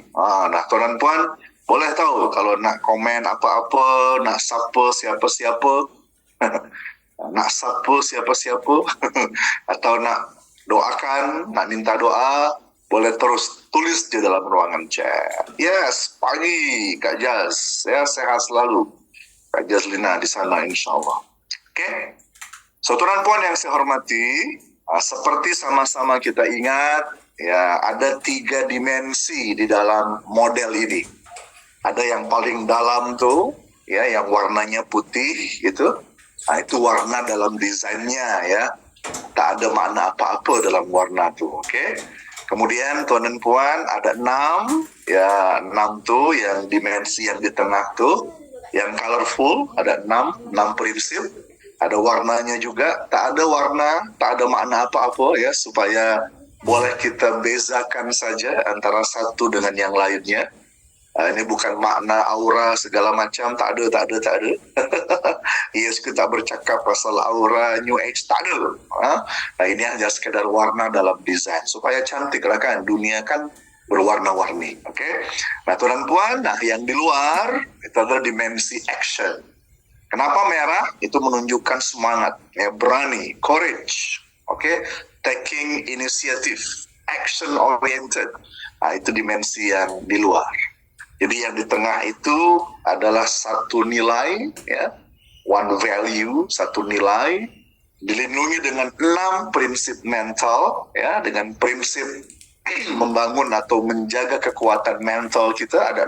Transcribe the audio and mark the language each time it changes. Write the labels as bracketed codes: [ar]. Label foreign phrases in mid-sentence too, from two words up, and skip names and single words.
[ms] Nah, tuan dan puan, boleh tahu kalau nak komen apa-apa, nak sapa siapa-siapa, nak sapa siapa-siapa, atau nak doakan, nak minta doa, boleh terus tulis di dalam ruangan chat. [en] Yes, [ms] pagi, Kak Jaz. Ya, sehat selalu. Kak Jazlina di sana, insyaAllah. Oke. So, tuan dan puan yang saya hormati, seperti sama-sama kita ingat, ya ada 3 dimensi di dalam model ini. Ada yang paling dalam tuh, ya yang warnanya putih gitu. Nah, itu warna dalam desainnya ya. Tak ada makna apa-apa dalam warna tuh, oke? Kemudian tuan dan puan ada 6, ya 6 tuh yang dimensi yang di tengah tuh, yang colorful ada 6 prinsip. Ada warnanya juga, tak ada warna, tak ada makna apa-apa ya, supaya boleh kita bezakan saja antara satu dengan yang lainnya. Ini bukan makna aura segala macam, tak ada. Yes, kita bercakap pasal aura New Age, tak ada. Nah, ini hanya sekedar warna dalam desain, supaya cantik lah kan, dunia kan berwarna-warni, oke? Nah, tuan dan puan, nah yang di luar, itu adalah dimensi action. Kenapa merah? Itu menunjukkan semangat, ya, berani, [en] courage, taking initiative, action oriented. [ms] Nah, itu dimensi yang di luar. Jadi yang di tengah itu adalah satu nilai, ya, [en] one value, [ms] satu nilai, dilindungi dengan 6 prinsip mental, ya, dengan prinsip membangun atau menjaga kekuatan mental kita ada 6.